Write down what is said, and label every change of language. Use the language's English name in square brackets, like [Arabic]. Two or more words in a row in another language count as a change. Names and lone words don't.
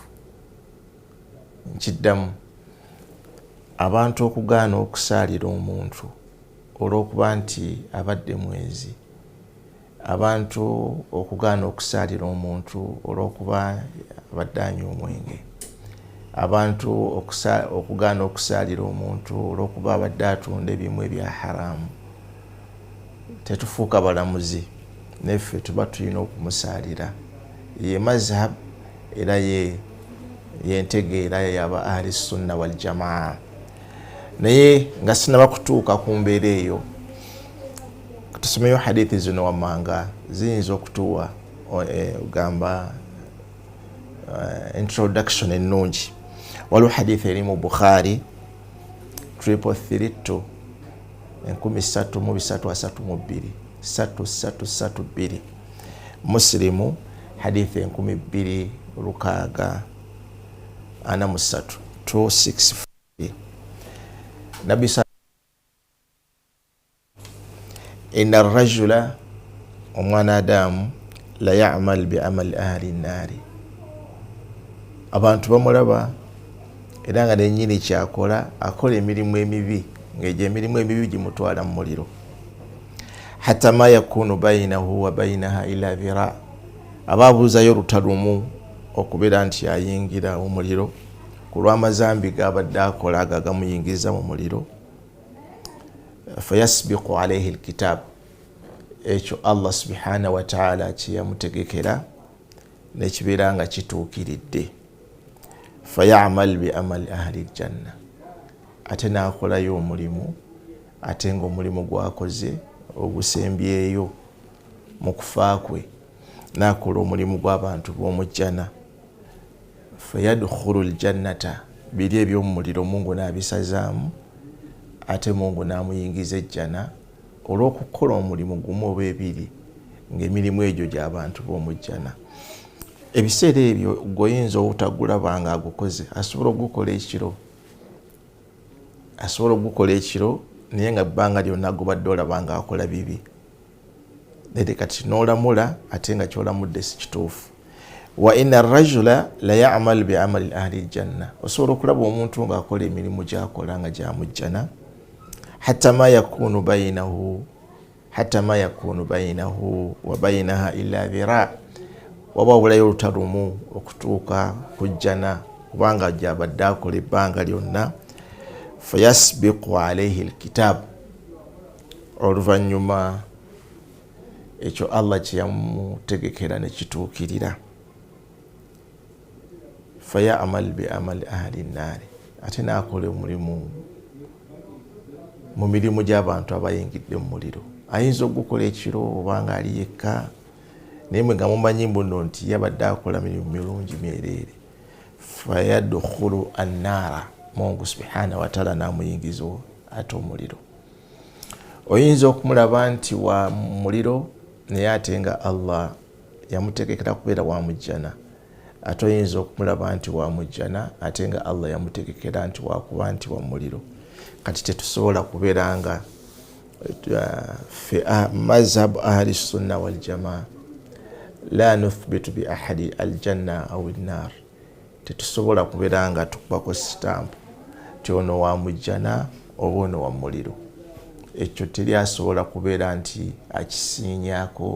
[Ganda] Nkiddamu, abantu okugaana okusaalira omuntu olw'okuba nti abadde mwezi, abantu okugaana okusaalira omuntu olw'okuba abadde anywa omwenge, abantu okugaana okusaalira omuntu olw'okuba abadde atunda ebimu ebya haramu, tetufuuka balamuzi, neffe tuba tulina okumusaalira. Ye mazhab era yentegeera yaba [Arabic] أهل السنة والجماعة. [Ganda] Naye nga sinaba kutuuka ku mbeera eyo, tusomeyo hadithi zino wammanga ziyinza okutuwa ogamba introduction ennungi. Waliwo hadithi eri mu Bukhari 332 1332, Muslimu hadithi 2643 264. [Arabic] النبي إن الرجل [Ganda] omwana Adamu [Arabic] لا يعمل بعمل أهل النار. [Ganda] Abantu bamulaba era nga nennyini kyakola, akola emirimu emibi, ng'egyo emirimu emibi gimutwala mu muliro. [Arabic] حتى ما يكون بينه وبينها إلا ذراع. [Ganda] Ababuuzayo lutalumu okubeera nti ayingira omuliro ku lw'amazambi g'abadde akola agagamuyingiza mu muliro. [Arabic] فيسبق عليه الكتاب, [Ganda] ekyo [Arabic] الله سبحانه وتعالى [Ganda] kye yamutegekera nekibeera nga kituukiridde. [Arabic] فيعمل بعمل أهل الجنة, [Ganda] ate n'akolayo omulimu ate ng'omulimu gwakoze ogusembyeyo mu kufa kwe, n'akola omulimu gw'abantu b'omujjana. [Arabic] فيدخل الجنة, [Ganda] biri eby'omuliro Mungu n'abisazaamu, ate Mungu n'amuyingiza ejjana olw'okukola omulimu gumu oba ebiri ng'emirimu egyo gy'abantu b'omujjana. Ebiseera ebyo goyinza obutagulaba nga agukoze, asobola okugukola ekiro, naye nga bbanga lyonna gubadde olaba nga akola bibi. Nete kati n'olamula ate nga kyolamudde si kituufu. [Arabic] وإن الرجل ليعمل بعمل أهل الجنة. [Ganda] Osobola okulaba omuntu ng'akola emirimu gy'akola nga gya mujjana. [Arabic] حتى ما يكون بينه وبينها إلا ذراع. [Ganda] Waba obulayo olutalumu okutuuka ku jjana kubanga gy'abadde akola ebbanga lyonna. [Arabic] فيسبق عليه الكتاب. [Ganda] Oluvannyuma ekyo Allah kye yamutegekera ne kituukirira. [Arabic] فيعمل بعمل أهل النار. [Ganda] Ate n'akola omulimu mu mirimu gy'abantu abayingidde mu muliro. Ayinza okugukola ekiro obanga ali yekka, naye mwe nga mumanyi mbuno nti yabadde akola mirimu mirungi myereere. [Arabic] فيدخل النار. [Ganda] Mungu [Arabic] سبحانه وتعالى [Ganda] namuyingiza ate omuliro. Oyinza okumulaba nti wa muliro naye ate nga Allah yamutegekera kubeera wa mujjana. Ate oyinza okumulaba nti wa mujjana ate nga Allah yamutegekera nti wakuba nti wa muliro. Kati tetusobola kubeera nga [Arabic] مذهب أهل السنة والجماعة لا نثبت بأحد الجنة أو النار. [Ganda] Tetusobola kubeera nga tukubako stamp ti ono wa mujjana oba ono wa muliro. Ekyo teri asobola kubeera nti akisiinyaako.